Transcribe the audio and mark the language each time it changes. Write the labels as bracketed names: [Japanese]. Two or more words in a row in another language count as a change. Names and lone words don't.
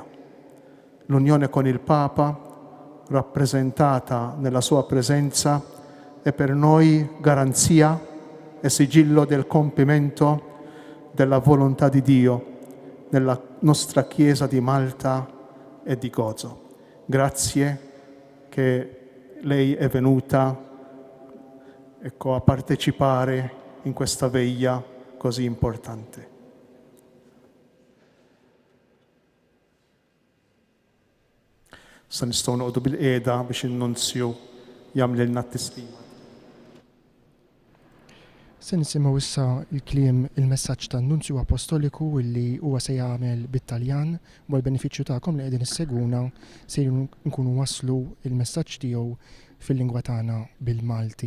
[Italian] L'unione con il Papa, rappresentata nella sua presenza, è per noi garanzia e sigillo del compimento della volontà di Dio nella nostra Chiesa di Malta e di Gozo. Grazie che lei è venuta a partecipare in questa veglia così importante. [Maltese] Sa nistgħu noqogħdu bil-qiegħda biex in-nunzju jagħmlilna t-tislima. Se nisimgħu issa il-kliem il-messaġġ tan-Nunzju Apostoliku illi huwa se jagħmel bit-Taljan u l-benefiċċju tagħkom li qegħdin isseguna se nkunu waslu il-messaġġ tiegħu fil-lingwa tagħna bil-Malti.